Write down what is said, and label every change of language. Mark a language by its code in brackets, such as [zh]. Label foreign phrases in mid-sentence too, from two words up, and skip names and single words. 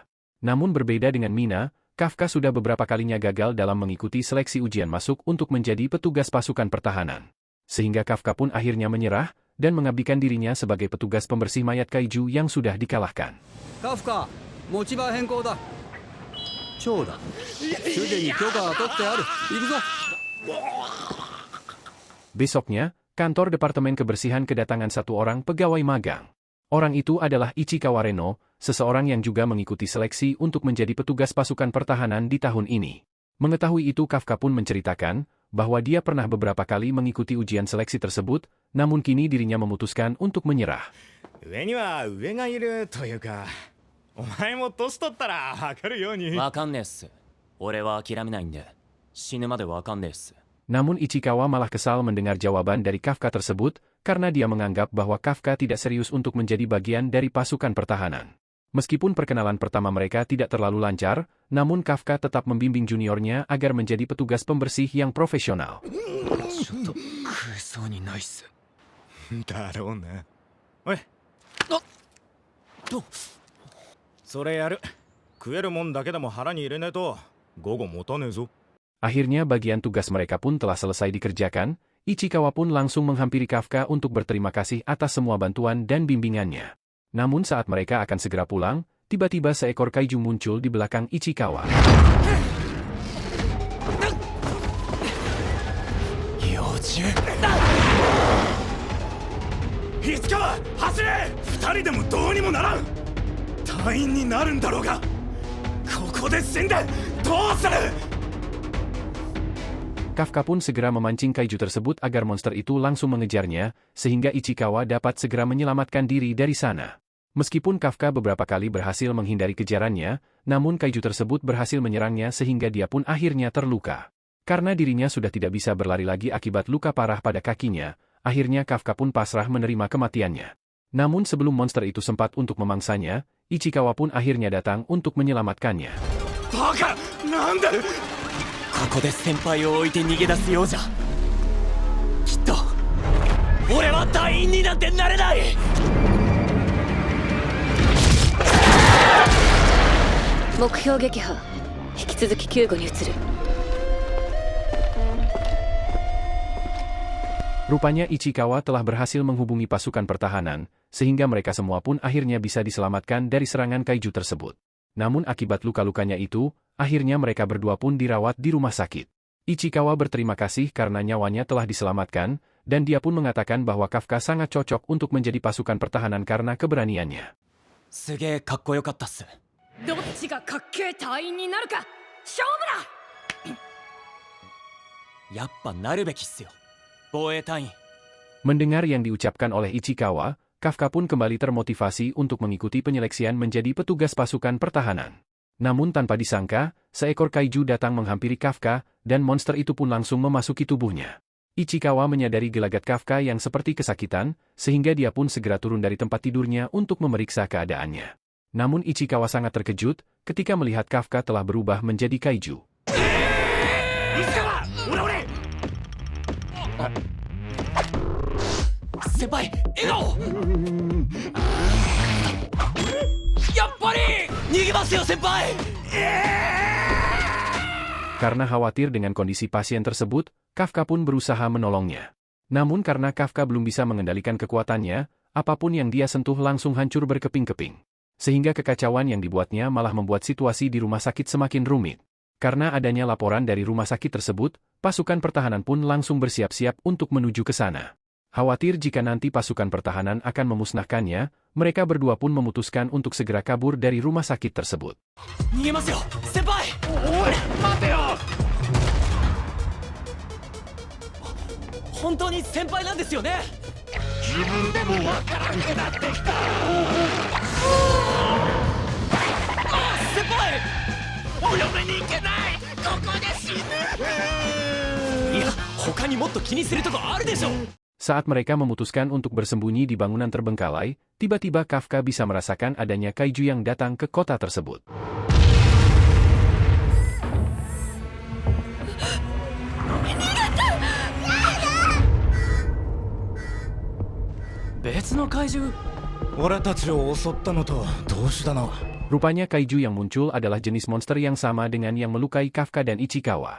[id] Namun berbeda dengan Mina, Kafka sudah beberapa kalinya gagal dalam mengikuti seleksi ujian masuk untuk menjadi petugas pasukan pertahanan. Sehingga Kafka pun akhirnya menyerah dan mengabdikan dirinya sebagai petugas pembersih mayat kaiju yang sudah dikalahkan. Kafka, [ja] 持ち場変更だ。長だ。すでに許可は取ってある。行くぞ。 [id] Besoknya, kantor Departemen Kebersihan kedatangan satu orang pegawai magang. Orang itu adalah Ichikawa Reno, seseorang yang juga mengikuti seleksi untuk menjadi petugas pasukan pertahanan di tahun ini. Mengetahui itu Kafka pun menceritakan bahwa dia pernah beberapa kali mengikuti ujian seleksi tersebut, namun kini dirinya memutuskan untuk menyerah. [ja] 上には上がいるというか、お前も年取ったらわかるように。わかんねえっす。俺は諦めないんで、死ぬまでわかんねえっす。 [id] Namun Ichikawa malah kesal mendengar jawaban dari Kafka tersebut, karena dia menganggap bahwa Kafka tidak serius untuk menjadi bagian dari pasukan pertahanan. Meskipun perkenalan pertama mereka tidak terlalu lancar, namun Kafka tetap membimbing juniornya agar menjadi petugas pembersih yang profesional. [ja] だろうな。おい。それやる。食えるもんだけでも腹に入れねえと午後持たねえぞ。 [id] Akhirnya bagian tugas mereka pun telah selesai dikerjakan, Ichikawa pun langsung menghampiri Kafka untuk berterima kasih atas semua bantuan dan bimbingannya. Namun saat mereka akan segera pulang, tiba-tiba seekor kaiju muncul di belakang Ichikawa. [ja] Ichikawa, 走れ! 2人でもどうにもならん! 隊員になるんだろうが、ここで死んでどうする! [id] Kafka pun segera memancing kaiju tersebut agar monster itu langsung mengejarnya, sehingga Ichikawa dapat segera menyelamatkan diri dari sana. Meskipun Kafka beberapa kali berhasil menghindari kejarannya, namun kaiju tersebut berhasil menyerangnya sehingga dia pun akhirnya terluka. Karena dirinya sudah tidak bisa berlari lagi akibat luka parah pada kakinya, akhirnya Kafka pun pasrah menerima kematiannya. Namun sebelum monster itu sempat untuk memangsanya, Ichikawa pun akhirnya datang untuk menyelamatkannya. [ja] 馬鹿!なんで? ここで先輩を置いて逃げ出すようじゃきっと俺は隊員になんてなれない。目標撃破、引き続き救護に移る。 [id] Rupanya Ichikawa telah berhasil menghubungi pasukan pertahanan, sehingga mereka semua pun akhirnya bisa diselamatkan dari serangan kaiju tersebut. Namun akibat luka-lukanya itu, akhirnya mereka berdua pun dirawat di rumah sakit. Ichikawa berterima kasih karena nyawanya telah diselamatkan, dan dia pun mengatakan bahwa Kafka sangat cocok untuk menjadi pasukan pertahanan karena keberaniannya. [ja] すげえかっこよかったっす。どっちがかっけえ隊員になるか勝負だ。やっぱなるべきっすよ。防衛隊員。 [id] Mendengar yang diucapkan oleh Ichikawa, Kafka pun kembali termotivasi untuk mengikuti penyeleksian menjadi petugas pasukan pertahanan. Namun tanpa disangka, seekor kaiju datang menghampiri Kafka, dan monster itu pun langsung memasuki tubuhnya. Ichikawa menyadari gelagat Kafka yang seperti kesakitan, sehingga dia pun segera turun dari tempat tidurnya untuk memeriksa keadaannya. Namun Ichikawa sangat terkejut ketika melihat Kafka telah berubah menjadi kaiju. Ichikawa, [ja] 先輩、笑顔。やっぱり逃げますよ先輩。 [id] Karena khawatir dengan kondisi pasien tersebut, Kafka pun berusaha menolongnya. Namun karena Kafka belum bisa mengendalikan kekuatannya, apapun yang dia sentuh langsung hancur berkeping-keping. Sehingga kekacauan yang dibuatnya malah membuat situasi di rumah sakit semakin rumit. Karena adanya laporan dari rumah sakit tersebut, pasukan pertahanan pun langsung bersiap-siap untuk menuju ke sana. Khawatir jika nanti pasukan pertahanan akan memusnahkannya, mereka berdua pun memutuskan untuk segera kabur dari rumah sakit tersebut. [ja] 逃げますよ先輩。おい待てよ。本当に先輩なんですよね。自分でもわからんくなってきた。先輩。お嫁に行けない。ここで死ぬ。いや他にもっと気にするとこあるでしょ。 [id] Saat mereka memutuskan untuk bersembunyi di bangunan terbengkalai, tiba-tiba Kafka bisa merasakan adanya kaiju yang datang ke kota tersebut. Rupanya kaiju yang muncul adalah jenis monster yang sama dengan yang melukai Kafka dan Ichikawa.